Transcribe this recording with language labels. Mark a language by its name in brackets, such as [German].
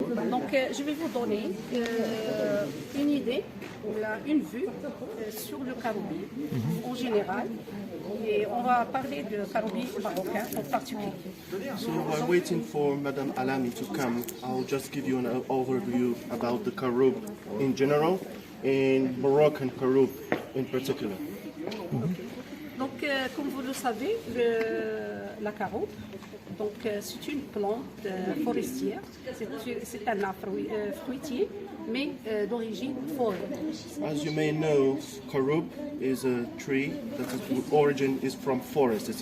[French] Donc, je vais vous donner une idée, une vue sur le Caroubier en général. Et on va parler de Caroubier marocain en particulier. [English] So while waiting for Madame Alami to come, I'll just give you an overview about the Carob in general and Moroccan Caroub in particular. [French] Donc, comme vous le savez, la Carob, donc c'est une plante forestière, c'est un arbre fruitier, mais d'origine forêt. [English] As you may know, Caroub is a tree that its origin is from forest.